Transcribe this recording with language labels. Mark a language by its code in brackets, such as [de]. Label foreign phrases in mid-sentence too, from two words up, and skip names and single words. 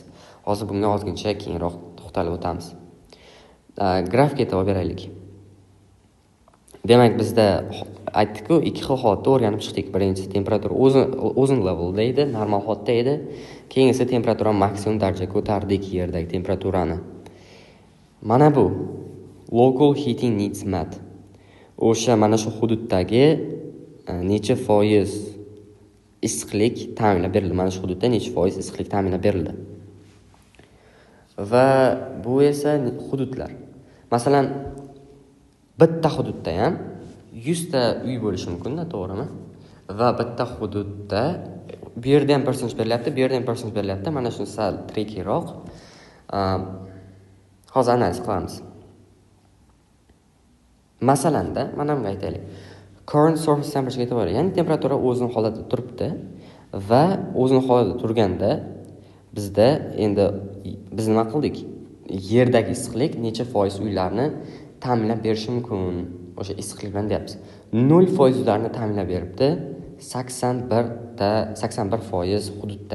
[uz] Hozir bunga ozgincha keyinroq to'xtalib o'tamiz. Grafga e'tibor beraylik. Demak, bizda aytdik-ku, ikki xil holatda o'rganib chiqdik. Birinchisi temperatura o'zin levelda edi, normal holatda edi. Keyingisi temperatura maksimum darajaga ko'tardik yerdagi temperaturani. Mana bu [en] local heating needs met. [uz] O'sha mana shu hududdagi necha foiz issiqlik ta'minlab berildi. Mana shu hududda necha foiz issiqlik ta'minlab berildi. Va bu esa hududlar. Masalan, bitta hududda ham 100 ta uy bo'lishi mumkin-da, to'g'rimi? Va bitta hududda bu yerda ham percentage berilyapti, Mana shuni sal trickyroq. Hozir analiz qilamiz. Masalanda, mana bunga aytaylik. [en] Current surface temperature [uz] e'tibor, ya'ni temperatura o'zining holatida turibdi va o'zining holatida turganda bizda endi biz nima qildik? Yerdagi issiqlik necha foiz uylarni ta'minlab berishi mumkin o'sha issiqlik bilan deyapmiz. 0% uylarni ta'minlab beribdi 81% hududda.